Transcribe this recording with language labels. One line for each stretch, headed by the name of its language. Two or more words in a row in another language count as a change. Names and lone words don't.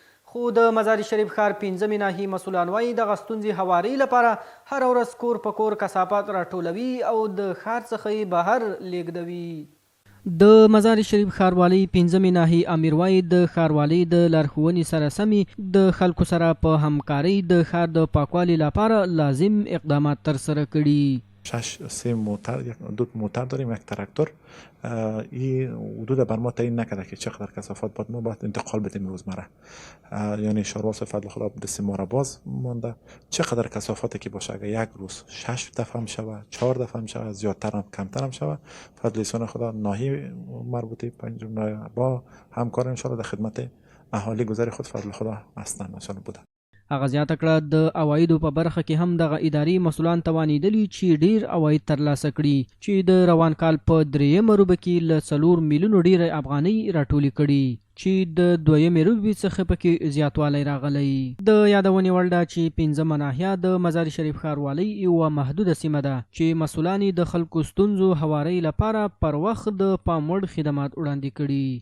Pashto: خو د مزار شریف ښار 5مې ناحیې مسؤلان وایي دغه ستونزې هواري لپاره هره ورځ کور په کور کثافات راټولوي او د ښار څخه یې بهر لیږدوي. د مزار شریف ښاروالۍ 5مې ناحیې امیر وایي د ښاروالۍ د لارښوونې سره سمې د خلکو سره په همکارۍ د ښار د پاکوالي لپاره لازم اقدامات ترسره کړي.
Persian: 3 موتر، دو موتر داریم، یک تراکتور. این حدود بر ما تعیین نکرده که چقدر کثافات باید انتقال بدیم روزمره. یعنی شارواس فضل خدا دست ما را باز مانده. چقدر کثافاتی که باشه، اگر یک روز 6 دفعه هم شود، 4 دفعه هم شود، زیادتر هم کمتر هم شود، فضل لسان خدا ناحیه مربوطه با همکار
Arabic: ان شاء الله
Persian: در خدمت اهالی گذاری خود فضل خدا هستند
Arabic: ان شاء الله
Persian: بوده.
Pashto: هغه زیاته کړه د عوایدو په برخه کې هم دغه اداري مسؤلان توانیدلي چې ډیر عواید ترلاسه کړي چې د روان کال په 3مه روبه کې له 4 میلیونو ډیره افغانۍ راټولې کړي چې د 2مې روبې څخه پکې زیاتوالی راغلی. د یادونې وړ ده چې 5مه ناحیه د مزار شریف ښاروالۍ یوه محدوده سیمه ده چې مسؤلان د خلکو ستونزو هوارۍ لپاره پر وخت د پام وړ خدمات وړاندې کړي.